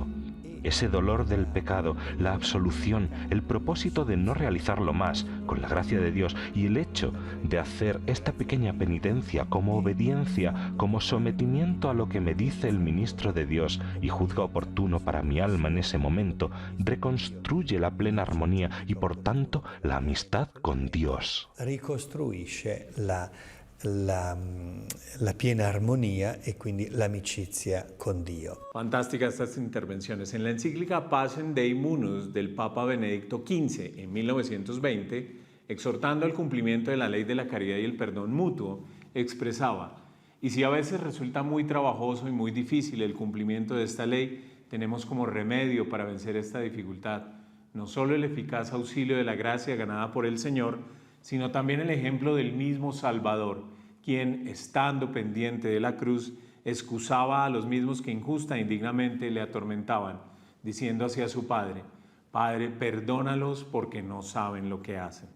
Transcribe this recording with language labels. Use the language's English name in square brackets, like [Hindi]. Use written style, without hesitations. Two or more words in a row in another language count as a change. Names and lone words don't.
[Spanish] Ese dolor del pecado, la absolución, el propósito de no realizarlo más, con la gracia de Dios, y el hecho de hacer esta pequeña penitencia como obediencia, como sometimiento a lo que me dice el ministro de Dios y juzga oportuno para mi alma en ese momento, reconstruye la plena armonía y por tanto la amistad con Dios. [Italian] Ricostruisce la piena armonía y quindi l'amicizia con Dio. [Spanish] Fantásticas estas intervenciones. En la encíclica Pacem Dei Munus del Papa Benedicto XV en 1920, exhortando al cumplimiento de la ley de la caridad y el perdón mutuo, expresaba: y si a veces resulta muy trabajoso y muy difícil el cumplimiento de esta ley, tenemos como remedio para vencer esta dificultad no solo el eficaz auxilio de la gracia ganada por el Señor, sino también el ejemplo del mismo Salvador, quien, estando pendiente de la cruz, excusaba a los mismos que injusta e indignamente le atormentaban, diciendo hacia su Padre: Padre, perdónalos porque no saben lo que hacen.